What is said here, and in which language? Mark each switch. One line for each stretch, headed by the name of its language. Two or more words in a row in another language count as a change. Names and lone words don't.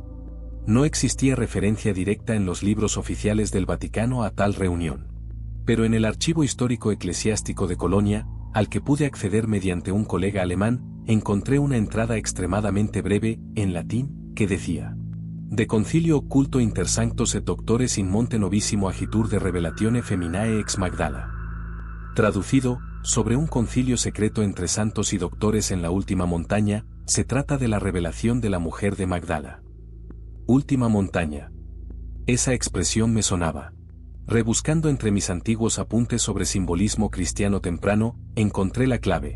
Spanish: No existía referencia directa en los libros oficiales del Vaticano a tal reunión. Pero en el Archivo Histórico Eclesiástico de Colonia, al que pude acceder mediante un colega alemán, encontré una entrada extremadamente breve, en latín, que decía:
Latin: De concilio occulto inter sanctos et doctores in monte novissimo agitur de revelatione feminae ex Magdala.
Spanish: Traducido, sobre un concilio secreto entre santos y doctores en la última montaña, se trata de la revelación de la mujer de Magdala. Última montaña. Esa expresión me sonaba. Rebuscando entre mis antiguos apuntes sobre simbolismo cristiano temprano, encontré la clave.